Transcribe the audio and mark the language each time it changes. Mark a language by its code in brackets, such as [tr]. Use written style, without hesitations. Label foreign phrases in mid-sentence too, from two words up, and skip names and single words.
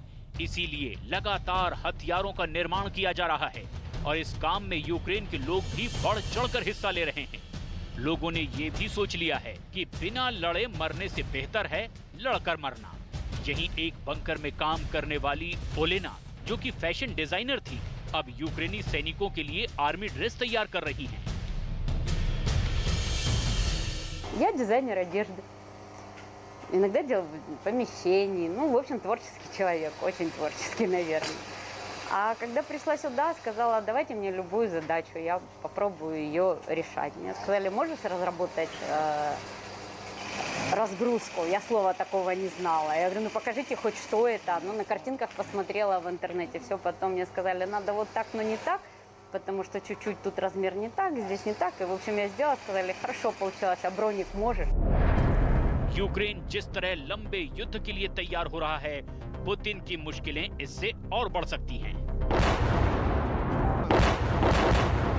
[hi] इसीलिए लगातार हथियारों का निर्माण किया जा रहा है, और इस काम में यूक्रेन के लोग भी बढ़ चढ़कर हिस्सा ले रहे हैं। लोगों ने ये भी सोच लिया है कि बिना लड़े मरने से बेहतर है लड़कर मरना। यही एक बंकर में काम करने वाली ओलेना, जो कि [en] fashion designer [hi] थी, अब यूक्रेनी सैनिकों के लिए [en] army dress [hi] तैयार कर रही हैं। [ru] Я дизайнер одежды. Иногда делаю помещений. Ну, в общем, творческий человек. Очень творческий, наверное. А когда пришла сюда, сказала, давайте мне любую задачу, я попробую ее решать. Мне сказали, можешь разработать разгрузку? Я слова такого не знала. Я говорю, ну покажите хоть что это. Ну на картинках посмотрела в интернете, все. Потом мне сказали, надо вот так, но не так, потому что чуть-чуть тут размер не так, здесь не так. И в общем я сделала, сказали, хорошо получилось, а броник можешь? [hi] यूक्रेन जिस तरह लंबे युद्ध के लिए तैयार हो रहा है, पुतिन की मुश्किलें इससे और बढ़ सकती हैं।